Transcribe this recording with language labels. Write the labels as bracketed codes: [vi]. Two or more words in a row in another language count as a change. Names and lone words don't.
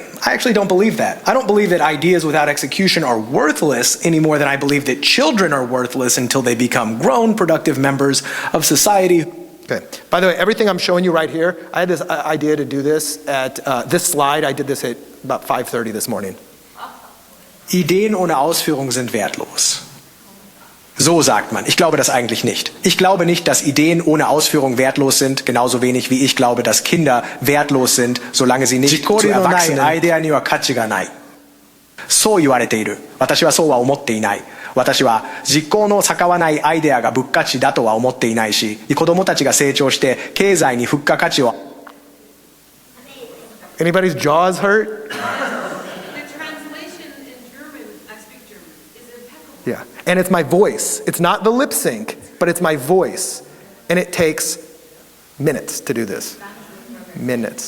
[en] I actually don't believe that. I don't believe that ideas without execution are worthless any more than I believe that children are worthless until they become grown, productive members of society. Okay. By the way, everything I'm showing you right here, I had this idea to do this at this slide. I did this at about 5:30 this morning. [de] Ideen ohne Ausführung sind wertlos. So sagt man. Ich glaube das eigentlich nicht. Ich glaube nicht, dass Ideen ohne Ausführung wertlos sind, genauso wenig wie ich glaube, dass Kinder wertlos sind, solange sie nicht zu Erwachsenen. [ja] アイデアには価値がない。そう言われている。私はそうは思っていない。私は実行の逆らわないアイデアが物価値だとは思っていないし、子供たちが成長して経済に付加価値を。 [en] Anybody's jaws hurt? Yeah, and it's my voice. It's not the lip sync, but it's my voice. And it takes minutes to do this. Minutes.